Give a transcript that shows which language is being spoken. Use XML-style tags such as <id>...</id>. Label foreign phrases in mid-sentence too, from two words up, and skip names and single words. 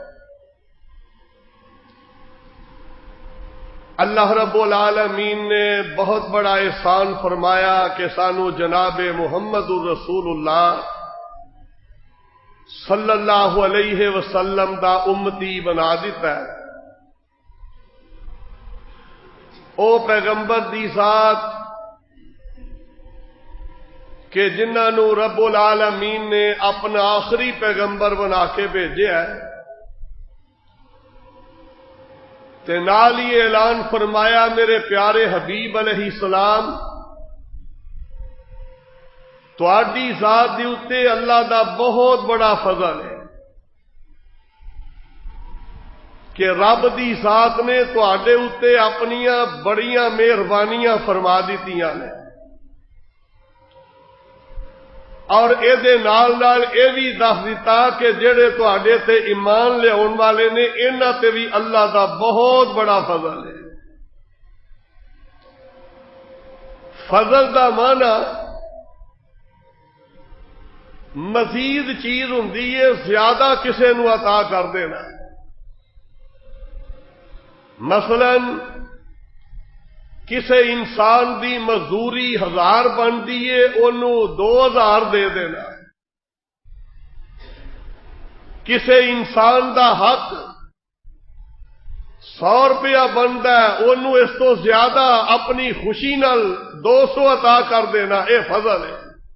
<pa>اللہ رب العالمین نے بہت بڑا احسان فرمایا کہ سانو جناب محمد الرسول اللہ</pa> <ar>صلی اللہ علیہ وسلم</ar> <pa>دا امتی بنا دیتا ہے۔ او پیغمبر دی ذات کہ جنہاں نو رب العالمین نے اپنا آخری پیغمبر بنا کے بھیجا ہے، تے نال ہی اعلان فرمایا میرے پیارے حبیب</pa> <ar>علیہ السلام</ar> <pa>تواڈی ذات دی اتے اللہ دا بہت بڑا فضل ہے کہ رب دی ذات نے تواڈے اتے اپنیاں بڑیاں مہربانیاں فرما دتیاں نے، اور اے دے نال نال اے بھی دس دیتا کہ جڑے تواڈے تے ایمان لے آن والے نے انہاں تے بھی اللہ دا بہت بڑا فضل ہے۔ فضل دا معنی مزید چیز ہوندی ہے زیادہ کسے نو عطا کر دینا۔ مثلا کسے انسان دی مزدوری 1000 بنتی ہے انہوں 2000 دے دینا، کسے انسان دا حق 100 روپیہ بنتا ہے انہوں اس تو زیادہ اپنی خوشی نال 200 عطا کر دینا، اے فضل ہے۔</pa>